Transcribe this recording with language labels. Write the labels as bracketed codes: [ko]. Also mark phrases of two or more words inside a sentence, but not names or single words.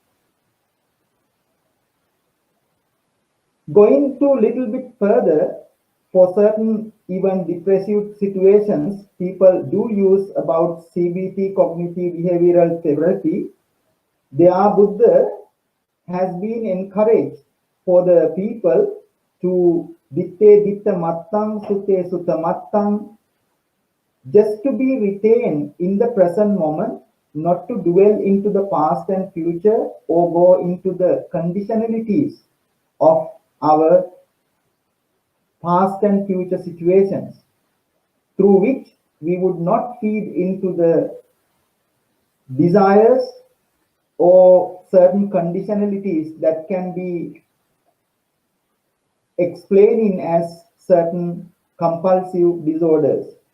[en] Going to a little bit further, for certain even depressive situations, people do use about CBT, cognitive behavioral therapy. There Buddha has been encouraged for the people to [pi] ditte ditta mattang, sute sutta mattang, [en] just to be retained in the present moment, not to dwell into the past and future or go into the conditionalities of our past and future situations, through which we would not feed into the desires or certain conditionalities that can be explained as certain compulsive disorders.